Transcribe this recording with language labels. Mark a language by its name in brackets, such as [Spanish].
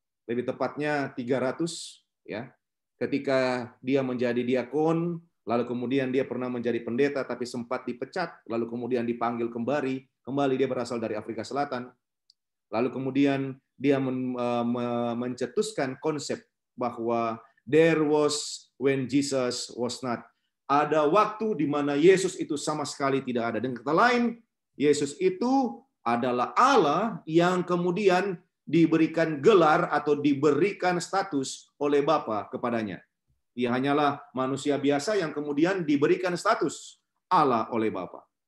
[Indonesian] Lebih tepatnya 300, ya. Ketika dia menjadi diakon, lalu kemudian dia pernah menjadi pendeta tapi sempat dipecat, lalu kemudian dipanggil kembali dia berasal dari Afrika Selatan. Lalu kemudian dia mencetuskan konsep bahwa [English] there was when Jesus was not. [Indonesian] Ada waktu di mana Yesus itu sama sekali tidak ada. Dengan kata lain, Yesus itu adalah Allah yang kemudian diberikan gelar atau diberikan status oleh Bapa kepadanya. Dia hanyalah manusia biasa yang kemudian diberikan status Allah oleh Bapa.